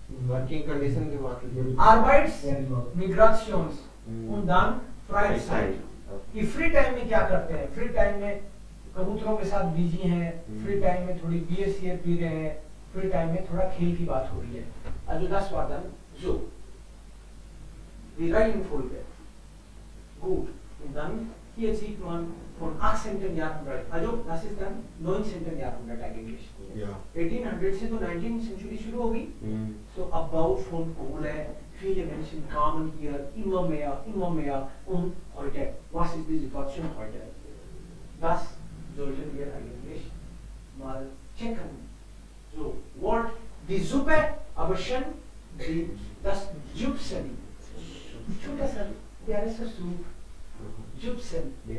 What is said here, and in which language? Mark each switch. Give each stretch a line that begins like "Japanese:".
Hindi: Working condition की बात हुई।
German: Arbeitsmigrations und dann Freizeit,
Hindi: कि फ्री टाइम में क्या करते हैं, फ्री टाइम में कबूतरों के साथ बिजी हैं, फ्री टाइम में थोड़ी बियर पी रहे हैं, फ्री टाइम में थोड़ा खेल की बात हो रही है।
German: Also das war dann so die Reihenfolge. Gut, und dann hier sieht man von 18. Jahrhundert, also das ist dann 19. Jahrhundert eigentlich. Ja.
Hindi: 1800 से तो 19th Century शुरू होगी।
German: So Abbau von Kohle, viele Menschen kamen hier immer mehr und heute, was ist die Situation heute? Das sollten wir eigentlich mal checken. So, Wort, die Suppe, aber schon das Jupsen.
Hindi: छोटा सा प्यारा सा soup, Jupsen.